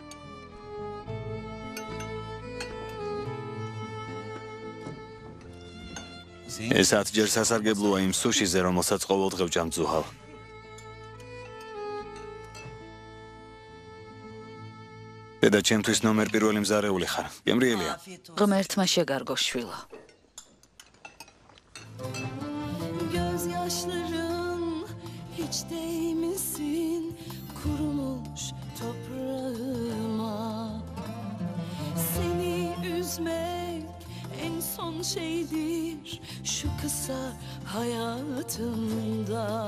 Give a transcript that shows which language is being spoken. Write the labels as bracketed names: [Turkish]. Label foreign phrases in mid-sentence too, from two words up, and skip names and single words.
[Georgian] ეს 10 ჯერ სასარგებლოა იმ სუშიზე, რომელსაც ყოველდღე ვჭამ ზუჰალ. დედა, ჩემთვის ნომერ პირველი მზარეული ხარ. გემრიელია. ღმერთმა შეგარგო, შვილო. [Turkish] Gözyaşların hiç değmesin kurumuş toprağıma. Seni üzmek en son şeydir şu kısa hayatımda.